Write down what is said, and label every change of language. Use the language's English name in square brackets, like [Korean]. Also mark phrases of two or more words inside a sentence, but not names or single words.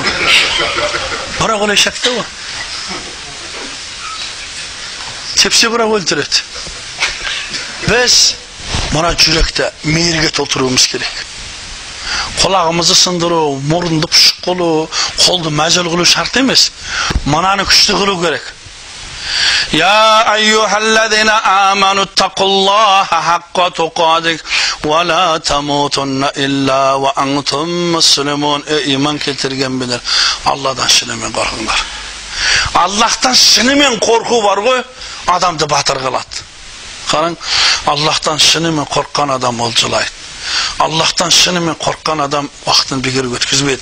[Kazakh] Бірақ ол ешакта ғой. Тепсе бірақ өлтіреді. Біз мұна жүректе мейірге толтыруымыз керек. Құлағымызды сындыру, мұрынды пұшық қылу, қолды мәжіл қылу шарт емес. Мұнаны күшті қылу керек. [Arabic] يا أيها الذين آمنوا اتقوا الله حق تقاته ولا تموتن إلا وأنتم مسلمون. [Kazakh] Иман келтірген білер. Алладан шынымен қорқыңдар. Аллахтан шынымен қорқу бар ғой, адамды батыр қылады. Қарың, Аллахтан шынымен қорққан адам олжылайды. Аллахтан шынымен қорққан адам уақытын бекер өткізбейді.